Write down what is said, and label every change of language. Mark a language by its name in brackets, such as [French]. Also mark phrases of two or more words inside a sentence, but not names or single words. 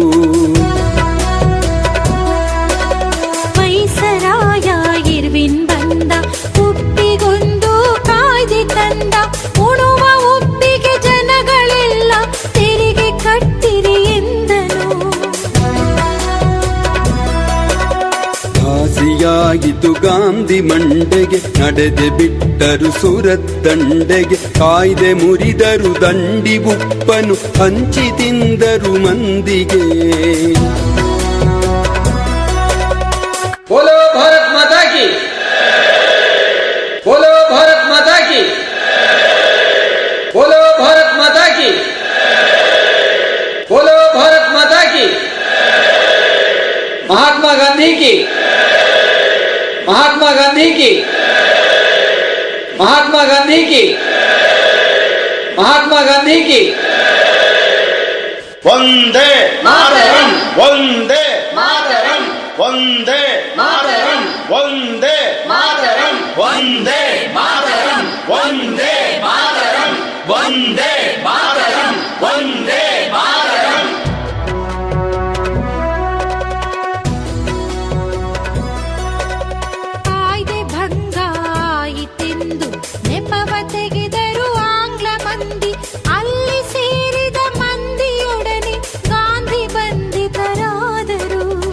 [Kannada] ವೈಸರಾಯ ಇರ್ವಿನ್ ಬಂದ ಉಪ್ಪಿಗೊಂದು ಕಾಯ್ದೆ ತಂದ ಉಣುವ ಉಪ್ಪಿಗೆ ಜನಗಳೆಲ್ಲ ತೆರಿಗೆ ಕಟ್ಟಿರಿ ಎಂದನು. ಘಾಸಿಯಾದ ಏನಾಯಿತು ಗಾಂಧಿ ಮಂಡೆಗೆ, ನಡೆದೆ ಬಿಟ್ಟರು ಸುರತ್ ದಂಡೆಗೆ, ಕಾಯ್ದೆ ಮುರಿದರು ದಂಡಿ ಉಪ್ಪನು ಹಂಚಿ ತಿಂದರು ಮಂದಿಗೆ. [Hindi] बोलो भारत माता की, बोलो भारत माता की, बोलो भारत माता की, बोलो भारत माता की. महात्मा गांधी की, महात्मा गांधी की, महात्मा गांधी की, महात्मा गांधी की. वंदे मातरम, वंदे मातरम, वंदे मातरम, वंदे मातरम, वंदे मातरम, वंदे मातरम, वंदे मातरम, वंदे मातरम. [Kannada] ಕಾಯ್ದೆ ಭಂಗಾಯಿತೆಂದು ನೆಪವ ತೆಗೆದರು ಆಂಗ್ಲ ಮಂದಿ, ಅಲ್ಲಿ ಸೇರಿದ ಮಂದಿಯೊಡನೆ ಗಾಂಧಿ ಬಂಧಿತರಾದರು.